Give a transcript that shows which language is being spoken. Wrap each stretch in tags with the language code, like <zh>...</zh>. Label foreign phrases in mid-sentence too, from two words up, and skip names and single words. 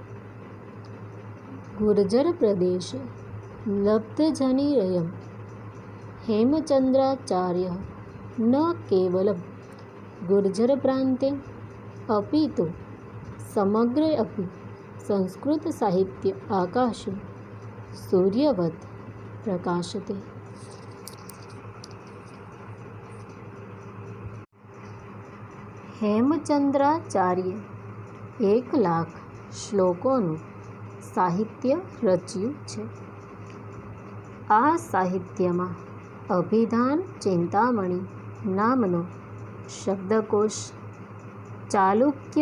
<sa>गुर्जर प्रदेशे लब्धजनिरयं हेमचंद्राचार्यः न केवलं गुर्जर प्रान्ते अपितु समग्रे अपि संस्कृत साहित्य आकाशे सूर्यवत् प्रकाशते.</sa> <gu>હેમચંદ્રાચાર્ય 1,00,000 શ્લોકોનું સાહિત્ય રચ્યું છે. આ સાહિત્યમાં અભિધાન ચિંતામણી નામનો શબ્દકોશ, ચાલુક્ય</gu>